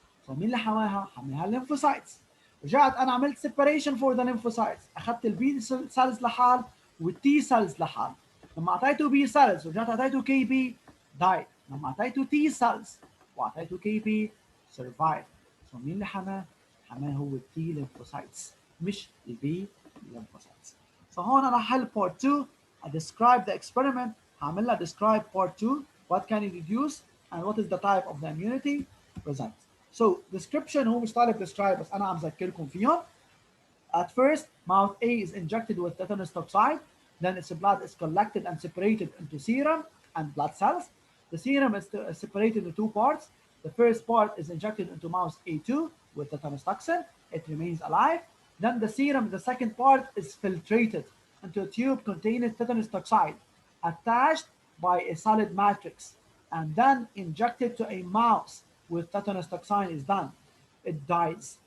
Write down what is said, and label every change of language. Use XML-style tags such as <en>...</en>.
<ar>فمين اللي حماها؟ حماها الليمفوسايتس. رجعت انا عملت</ar> <en>separation for the lymphocytes،</en> <ar>اخذت البي سيلز لحال والتي سيلز لحال. لما اعطيته بي سيلز ورجعت اعطيته كي بي died. لما اعطيته تي سيلز واعطيته كي بي survive. مين اللي حماه؟ حماه هو التي lymphocytes مش البي lymphocytes. فهون انا حل part 2.</ar> <en>I describe the experiment.</en> <ar>هعمل لها</ar> <en>describe part 2 what can it reduce and what is the type of the immunity present.</en> <ar>So description هو مش طالب describe بس انا عم ذكركم فيهم.</ar> <en>At first, mouth A is injected with tetanus toxide, then its blood is collected and separated into serum and blood cells. The serum is separated into two parts. The first part is injected into mouse A2 with tetanus toxin. It remains alive. Then the serum, the second part, is filtrated into a tube containing tetanus toxide, attached by a solid matrix, and then injected to a mouse with tetanus toxin is done. It dies.</en>